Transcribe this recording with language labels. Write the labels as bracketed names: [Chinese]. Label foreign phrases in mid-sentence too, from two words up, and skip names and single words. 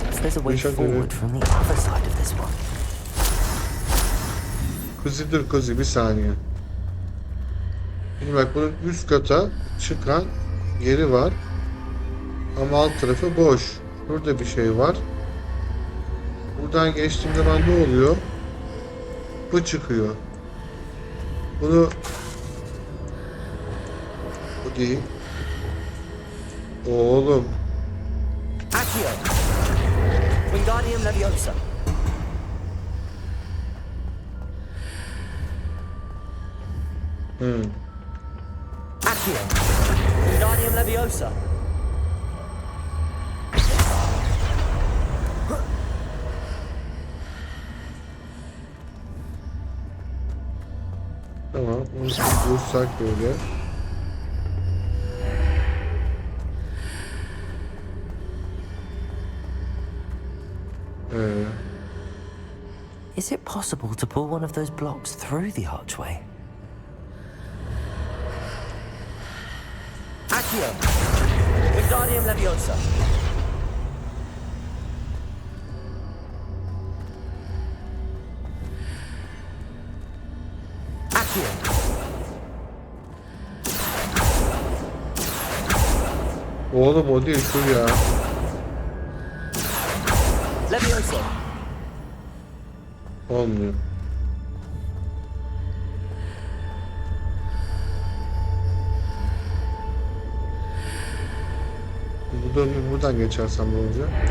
[English] there's a way [Turkish] Teşekkür [English] forward [Turkish] ederim. [English] from the other side of this one. [Turkish] Kuzi dur Kuzi bir saniye. Şimdi bak bunun üst kata çıkan yeri var. Ama alt tarafı boş. Burada bir şey var. Buradan geçtiğim zaman ne oluyor? Bu çıkıyor. Bunu bu değil. Oğlum. Accio! Wingardium Leviosa! Accio! Wingardium Leviosa! Tamam. Onu dursak böyle. [English] Is it possible to pull one of those blocks through the archway? [Turkish] Accio! Wingardium Leviosa! Accio! Oğlum o değil şu ya. Leviosa! Olmuyor. Buradan geçersem ne olacak?